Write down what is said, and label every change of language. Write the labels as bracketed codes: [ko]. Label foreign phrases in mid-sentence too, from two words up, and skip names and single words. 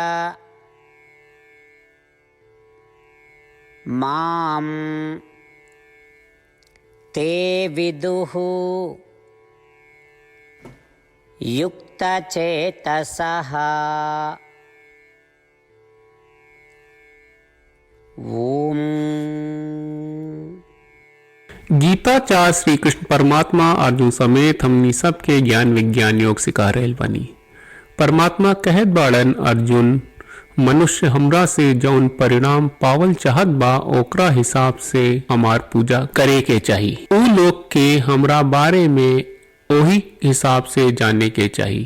[sa] मां ते विदुः युक्तचेतसः। ओम। [bho] गीताचार्य श्री कृष्ण परमात्मा अर्जुन समेत हमनी सबके ज्ञान विज्ञान योग सिखा रहल बानी। परमात्मा कहत बाड़न, अर्जुन मनुष्य हमरा से जौन परिणाम पावल चाहत बा ओकरा हिसाब से हमार पूजा करे के चाही। उ लोग के हमरा बारे में ओही हिसाब से जाने के चाही।